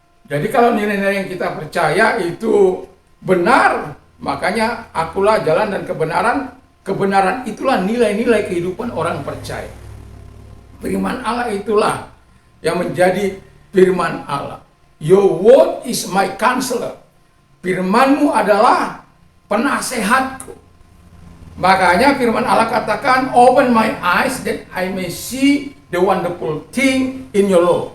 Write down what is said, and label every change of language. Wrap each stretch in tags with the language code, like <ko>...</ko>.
<id>Jadi kalau nilai-nilai yang kita percaya itu benar, makanya akulah jalan dan kebenaran. Kebenaran itulah nilai-nilai kehidupan orang percaya. Firman Allah itulah yang menjadi firman Allah.</id> <en>Your word is my counselor.</en> <id>Firmanmu adalah penasehatku. Makanya firman Allah katakan, open my eyes that I may see the wonderful thing in your law.</id>